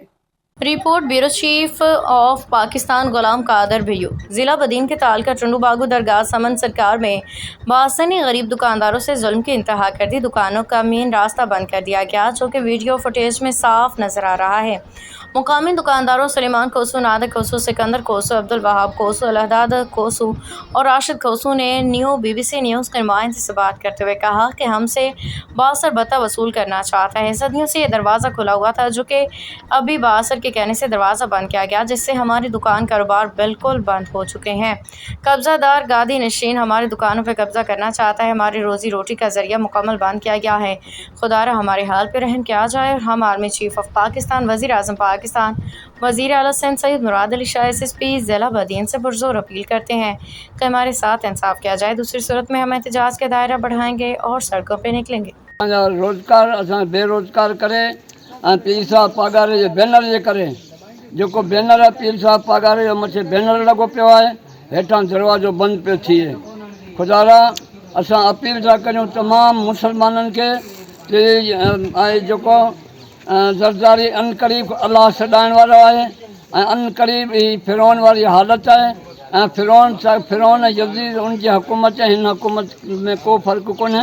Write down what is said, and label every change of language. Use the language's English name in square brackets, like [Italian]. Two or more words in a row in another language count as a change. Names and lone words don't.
[English] report bureau chief of Pakistan Ghulam Qadir Bhaiyo. [Urdu] ضلع بدین کے تعلقہ ٹنڈو باگو درگاہ سمن سرکار میں باسنی غریب دکانداروں سے ظلم کی انتہا کر دی. دکانوں کا مین راستہ بند کر دیا گیا، جو کہ [English] video footage [Urdu] میں صاف نظر آ رہا ہے. مقامی دکانداروں سلیمان کوسو، نادر کوسو، سکندر کوسو، عبدالوہاب کوسو، اللہ داد کوسو اور راشد کوسو نے نیو بی بی سی نیوز کے نمائندے سے بات کرتے ہوئے کہا کہ ہم سے باسر بتا وصول کرنا چاہتا ہے. صدیوں سے یہ دروازہ کھلا ہوا تھا، جو کہ ابھی باسر کے کہنے سے دروازہ بند کیا گیا، جس سے ہماری دکان کاروبار بالکل بند ہو چکے ہیں. قبضہ دار گادی نشین ہماری دکانوں پر قبضہ کرنا چاہتا ہے. ہماری روزی روٹی کا ذریعہ مکمل بند کیا گیا ہے۔ خدارا ہمارے حال پر رحم کیا جائے. [English] हम army chief of Pakistan, [Urdu] وزیر اعظم پاکستان، وزیر اعلیٰ سندھ سید مراد علی شاہ SSP ضلع بدین سے پرزور اپیل کرتے ہیں کہ ہمارے ساتھ انصاف کیا جائے. دوسری صورت میں ہم احتجاج کے دائرہ بڑھائیں گے اور سڑکوں پر نکلیں گے. [Sindhi] रोज़गार असां बेरोज़गार करे पीर साहब पगार जे बैनर जे करे जेको बैनर आहे पीर साहब पगार जो मथे बैनर लॻो पियो आहे, हेठां दरवाज़ो बंदि पियो थिए। खुदारा असां अपील था करियूं तमामु मुसलमाननि खे आहे जेको ज़रदारी अनक़रीब अलाह सॾाइण वारो आहे ऐं अनक़रीब ही फिरौन वारी हालत आहे ऐं फिरौन यज़ीद उनजी हुकूमत हिन हुकूमत में को फ़र्क़ु कोन्हे।